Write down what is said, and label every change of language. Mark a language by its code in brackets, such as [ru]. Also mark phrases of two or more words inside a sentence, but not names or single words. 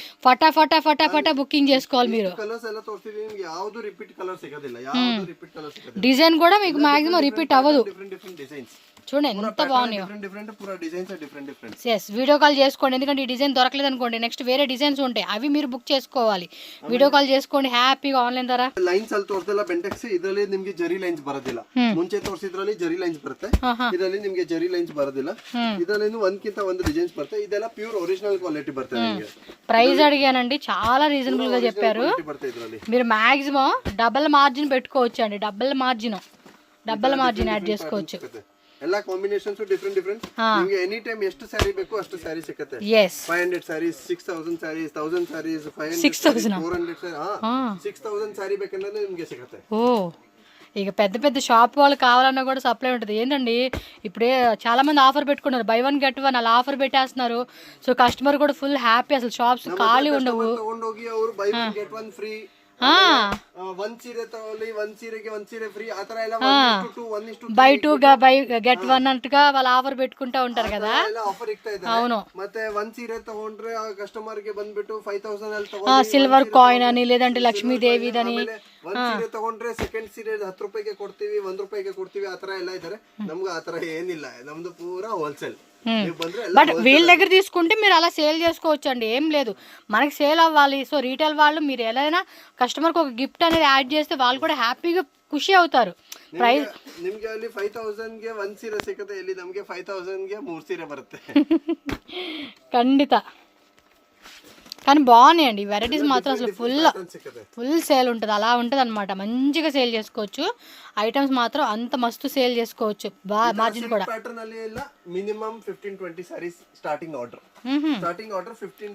[te] ఫటా బుకింగ్ చేసుకోవాలి మీరు. డిజైన్ కూడా మీకు [en] maximum repeat [te] అవ్వదు. చూడండి ఎంత బాగున్నాయో. ఎస్, [en] video call [te] చేసుకోండి, ఎందుకంటే ఈ డిజైన్ దొరకలేదు అనుకోండి, నెక్స్ట్ వేరే డిజైన్స్ ఉంటాయి, అవి మీరు బుక్ చేసుకోవాలి. [en] video call [te] చేసుకోండి హ్యాపీగా ఆన్లైన్ ద్వారా. [kn] ಲೈನ್ಸ್ ಅಲ್ಲಿ ತೋರಿಸಿಲ್ಲ ಬೆಂಟೆಕ್ಸ್, ಇದರಲ್ಲಿ ನಿಮಗೆ ಜರಿ ಲೈನ್ಸ್ ಬರೋದಿಲ್ಲ. ಮುಂಚೆ ತೋರಿಸಿದ್ರಲ್ಲಿ ಜರಿ ಲೈನ್ಸ್ ಬರುತ್ತೆ, ಇದರಲ್ಲಿ ನಿಮಗೆ ಜರಿ ಲೈನ್ಸ್ ಬರೋದಿಲ್ಲ. ಇದರಲ್ಲಿ ಒಂದ್ಕಿಂತ ಒಂದು ಡಿಸೈನ್ಸ್ ಬರುತ್ತೆ. ಇದೆಲ್ಲ [en] pure original quality [kn] ಬರುತ್ತೆ. ನಿಮಗೆ [te] ప్రైస్ అడిగానండి, చాలా రీజనబుల్ గా చెప్పారు. మీరు [en] maximum double margin [te] పెట్టుకోవచ్చు అండి, [en] double margin add [te] చేసుకోవచ్చు. [kn] ಎಲ್ಲ [en] combinations different [kn] ನಿಮಗೆ [en] any time [kn] ಎಷ್ಟು ಸ್ಯಾರಿ ಬೇಕು ಅಷ್ಟು ಸ್ಯಾರಿ ಸಿಗುತ್ತೆ. 500 ಸ್ಯಾರೀಸ್, 6000 ಸ್ಯಾರೀಸ್, 1000 ಸ್ಯಾರೀಸ್, 500 400 6000 ಸ್ಯಾರಿ ಬೇಕಂದ್ರೆ ನಿಮಗೆ ಸಿಗುತ್ತೆ. [te] ఓ, ఇక పెద్ద షాప్ వాళ్ళు కావాలన్నా కూడా సప్లై ఉంటుంది. ఏంటండి ఇప్పుడే చాలా మంది ఆఫర్ పెట్టుకున్నారు, [en] buy 1 get 1 [te] అలా ఆఫర్ పెట్టేస్తున్నారు. సో కస్టమర్ కూడా [en] full happy, [te] అసలు షాప్స్ ఖాళీ ఉండవు. [kn] ತಗೊಂಡೋಗಿ ಅವರು [en] buy 1 get 1 free, [kn] ಒಂದ್ ಸೀರೆ ತಗೊಳ್ಳಿ, ಒಂದ್ ಸೀರೆಗೆ ಒಂದ್ ಸೀರೆ ಫ್ರೀ, ಆತರ ಎಲ್ಲ [en] buy 2 get 1 [te] అన్నట్టుగా వాళ్ళు ఆఫర్ పెట్టుకుంటా ఉంటారు కదా. [kn] ಆಫರ್ ಇಕ್ತಾ ಇದೆ. [te] అవును, [kn] ಮತ್ತೆ ಒಂದ್ ಸೀರೆ ತಗೊಂಡ್ರೆ ಆ ಕಸ್ಟಮರ್ ಗೆ ಬಂದ್ಬಿಟ್ಟು 5000 ಅಲ್ಲಿ ತಗೊಳ್ಳಿ, [en] silver coin [te] అని లేదంటే లక్ష్మీదేవిదని. [kn] ಒಂದ್ ಸೀರೆ ತಗೊಂಡ್ರೆ ಸೆಕೆಂಡ್ ಸೀರೆ 10 ರೂಪಾಯಿಗೆ ಕೊಡ್ತೀವಿ, 1 ರೂಪಾಯಿಗೆ ಕೊಡ್ತೀವಿ, ಆತರ ಎಲ್ಲ ಇದಾರೆ. ನಮ್ಗೆ ಆತರ ಏನಿಲ್ಲ, ನಮ್ದು ಪೂರಾ ಹೋಲ್ಸೇಲ್. [te] బట్ వీళ్ళ దగ్గర తీసుకుంటే మీరు అలా సేల్ చేసుకోవచ్చు అండి, ఏం లేదు. మనకి సేల్ అవ్వాలి. [en] so retail [te] వాళ్ళు మీరు ఎలా కస్టమర్కి ఒక గిఫ్ట్ అనేది యాడ్ చేస్తే వాళ్ళు కూడా హ్యాపీగా ఖుషి అవుతారు. ప్రైస్ [kn] ನಿಮ್ಗೆ ಅಲ್ಲಿ 5000 ಗೆ ಒಂದ್ ಸೀರೆ ಸಿಗುತ್ತೆ, ಇಲ್ಲಿ ನಮ್ಗೆ 5000 ಗೆ 3 ಸೀರೆ ಬರುತ್ತೆ. [te] ఖండిత, కానీ బాగున్నాయండి వెరైటీస్ మాత్రం. అసలు [en] full sale [te] ఉంటుంది, అలా ఉంటుంది అనమాట. మంచిగా సేల్ చేసుకోవచ్చు ఐటమ్స్ మాత్రం, అంత మస్తు సేల్ చేసుకోవచ్చు. మార్జిన్ కూడా మినిమం 15-20 [en] sarees starting order [te] 15.